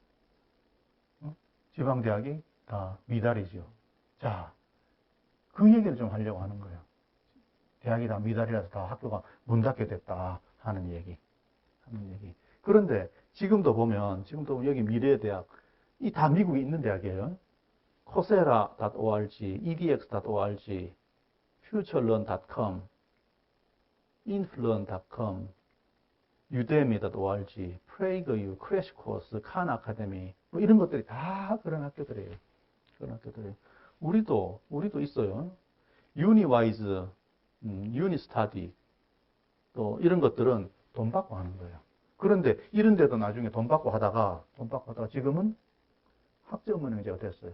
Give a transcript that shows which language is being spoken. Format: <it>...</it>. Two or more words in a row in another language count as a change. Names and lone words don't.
<ko>지방대학이 다 미달이죠. 자, 그 얘기를 좀 하려고 하는 거예요. 대학이 다 미달이라서 다 학교가 문 닫게 됐다 하는 얘기. 그런데 지금도 보면 여기 미래의 대학, 이 다 미국에 있는 대학이에요. coursera.org, edx.org, futurelearn.com, influent.com, udemy.org, prageU, crashcourse, khan academy, 뭐 이런 것들이 다 그런 학교들이에요. 우리도 있어요. uniwise, unistudy, 또 이런 것들은 돈 받고 하는 거예요. 그런데 이런 데도 나중에 돈 받고 하다가 지금은 학점은행제가 됐어요.</ko>